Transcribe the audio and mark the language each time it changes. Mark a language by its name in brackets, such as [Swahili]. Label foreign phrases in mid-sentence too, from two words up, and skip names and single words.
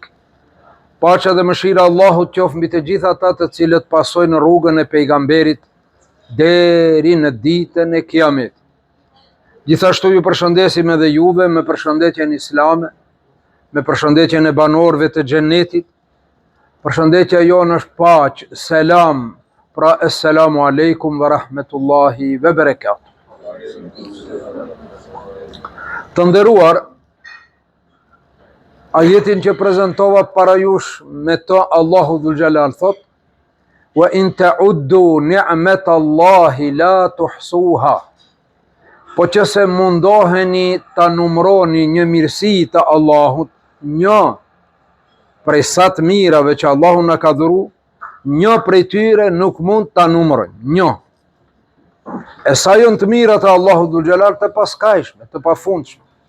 [Albanian] Paqja dhe mëshira Allahut qoftë mbi të gjithë ata të cilët pasojnë rrugën e pejgamberit deri në ditën e Kiametit. Gjithashtu ju përshëndesim edhe juve me përshëndetjen islame, me përshëndetjen e banorëve të xhenetit. Përshëndetja jonë është paqë, selam, pra [Arabic] السلام عليكم ورحمة الله وبركاته. [Albanian] Të nderuar, ajetin që prezentova para jush me to Allahu Dhul Gjelal thot [Arabic] وإن تعدوا نعمة الله لا تحصوها, [Albanian] po që se mundoheni ta numroni një mirësi të Allahut, një prej sa të mirave që Allahu na ka dhuru, një prej tyre nuk mund ta numrojnë, një. E sa janë të mirat e Allahu Dhul Gjelal të paskajshme, të pafundshme.